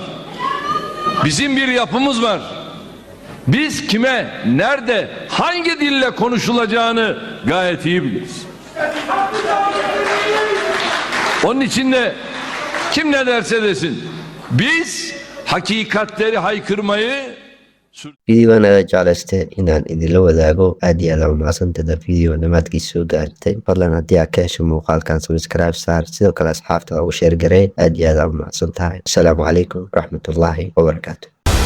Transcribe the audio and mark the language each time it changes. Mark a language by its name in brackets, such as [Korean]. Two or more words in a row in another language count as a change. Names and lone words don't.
[Turkish] Bizim bir yapımız var. Biz kime, nerede, hangi dille konuşulacağını gayet iyi biliriz. Onun için de kim ne derse desin, biz hakikatleri haykırmayı [Somali] Videogan ayaa jeclaystay inaan idinla wadaago aad iyo aad aa umahadsantahay video dhammaadkiisa soo gaartay fadlan haddii aad ka hesho muuqaalkan subscribe saar sidoo kale asxaabta ugu sheer garee aad iyo aad aa umahadsantahay [Arabic] السلام عليكم ورحمة الله وبركاته